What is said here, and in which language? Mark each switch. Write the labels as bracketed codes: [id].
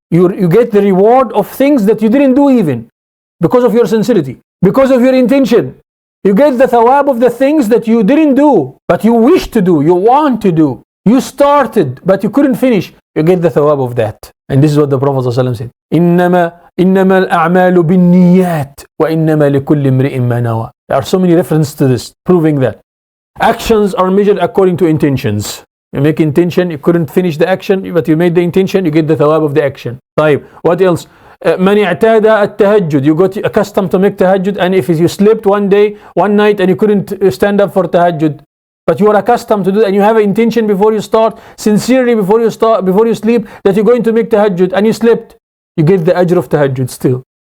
[en] You get the reward of things that you didn't do even, because of your sincerity, because of your intention. You get the thawab of the things that you didn't do, but you wish to do, you want to do. You started, but you couldn't finish. You get the thawab of that. And this is what the Prophet ﷺ said. [ar] إنما الأعمال بالنيات وإنما لكل امرئ ما نوى. [en] There are so many references to this, proving that actions are measured according to intentions. You make intention, you couldn't finish the action, but you made the intention, you get the thawab of the action. طيب, what else? [ar] من اعتاد التهجد. [en] You got accustomed to make tahajjud, and if you slept one night and you couldn't stand up for tahajjud, but you are accustomed to do that, and you have an intention before you start, sincerely before you sleep, that you're going to make tahajjud, and you slept, you get the ajr of tahajjud still.